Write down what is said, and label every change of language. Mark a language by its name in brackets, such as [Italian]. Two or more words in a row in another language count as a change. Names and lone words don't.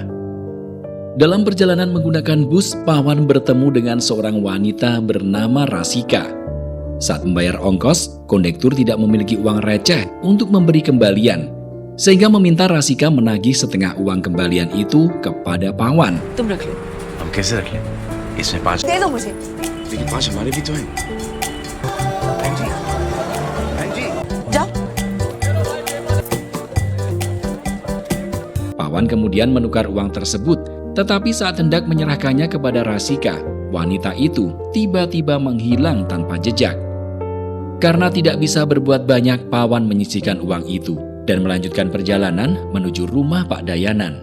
[Indonesian] Dalam perjalanan menggunakan bus, Pawan bertemu dengan seorang wanita bernama Rasika. Saat membayar ongkos, kondektur tidak memiliki uang receh untuk memberi kembalian, sehingga meminta Rasika menagih setengah uang kembalian itu kepada Pawan. [Hindi] तुम रख लो। हम कैसे रख लें? इसमें 5 दे दो मुझे। लेकिन 5 हमारे भी तो हैं. बहन जी, बहन जी. जाओ। [Indonesian] Pawan kemudian menukar uang tersebut, tetapi saat hendak menyerahkannya kepada Rasika, wanita itu tiba-tiba menghilang tanpa jejak. Karena tidak bisa berbuat banyak, Pawan menyisihkan uang itu dan melanjutkan perjalanan menuju rumah Pak Dayanan.